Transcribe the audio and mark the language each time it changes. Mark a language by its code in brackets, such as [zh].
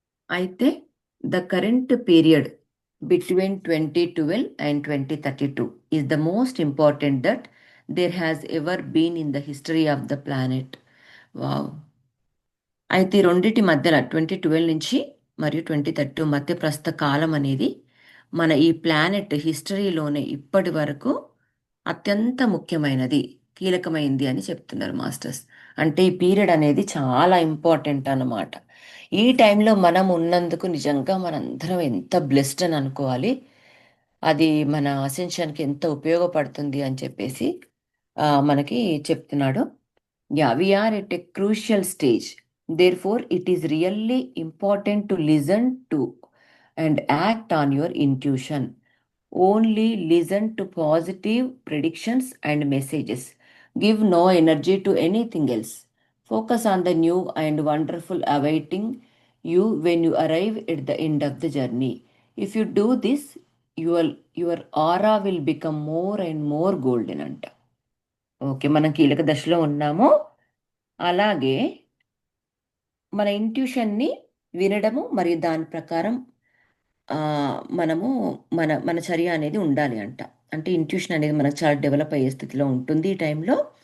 [te] అయితే [en] The current period between 2012 and 2032 is the most important that there has ever been in the history of the planet. Wow. [te] అయితే ఈ రెండింటి మధ్యన 2012 నుంచి మరియు 2030 మధ్య ప్రస్తుత కాలం అనేది మన ఈ ప్లానెట్ హిస్టరీలోనే ఇప్పటి వరకు అత్యంత ముఖ్యమైనది, కీలకమైంది అని చెప్తున్నారు మాస్టర్స్. అంటే ఈ పీరియడ్ అనేది చాలా ఇంపార్టెంట్ అన్నమాట. ఈ టైంలో మనం ఉన్నందుకు నిజంగా మనందరం ఎంత బ్లెస్డ్ అని అనుకోవాలి. అది మన అసెన్షన్కి ఎంత ఉపయోగపడుతుంది అని చెప్పేసి మనకి చెప్తున్నాడు. [en] Yeah, we are at a crucial stage. Therefore, it is really important to listen to and act on your intuition. Only listen to positive predictions and messages. Give no energy to anything else. Focus on the new and wonderful awaiting you when you arrive at the end of the journey. If you do this, your aura will become more and more golden [te] అంట. Okay, మనం కీలక దశలో ఉన్నాము. అలాగే మన ఇంట్యూషన్ని వినడము మరియు దాని ప్రకారం ఆ, మనము మన మన చర్య అనేది ఉండాలి అంట. అంటే ఇంట్యూషన్ అనేది మనకు చాలా డెవలప్ అయ్యే స్థితిలో ఉంటుంది ఈ టైంలో.